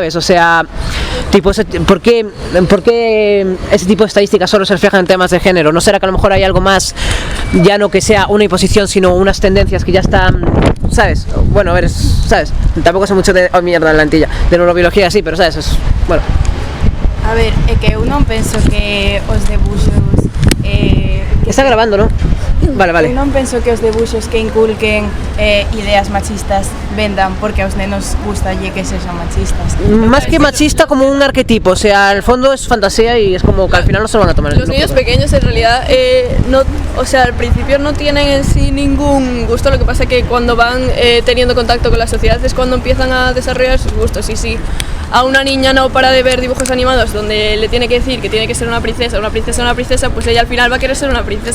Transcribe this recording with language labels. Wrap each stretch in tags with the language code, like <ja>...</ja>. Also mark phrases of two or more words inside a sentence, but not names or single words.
<es>O sea, tipo, ¿por qué ese tipo de estadísticas solo se reflejan en temas de género? ¿No será que a lo mejor hay algo más, ya no que sea una imposición, sino unas tendencias que ya están, ¿sabes? Bueno, a ver, ¿sabes? Tampoco sé mucho de mierda en la antilla, de neurobiología así, pero ¿sabes? Bueno.</es> <gl>A ver, é que eu non penso que os debuxos</gl> <es>Está grabando, ¿no? Vale.</es> <gl>Eu non penso que os debuxos que inculquen ideas machistas vendan porque aos nenos gustalle que sexan machistas.</gl> <es>Más que machista, como un arquetipo, o sea, al fondo es fantasía y es como que al final no se lo van a tomar. Los niños pequeños en realidad, o sea, al principio no tienen en sí ningún gusto, lo que pasa es que cuando van teniendo contacto con la sociedad es cuando empiezan a desarrollar sus gustos. Y si a una niña no para de ver dibujos animados donde le tiene que decir que tiene que ser una princesa, pues ella al final va a querer ser una princesa.</es>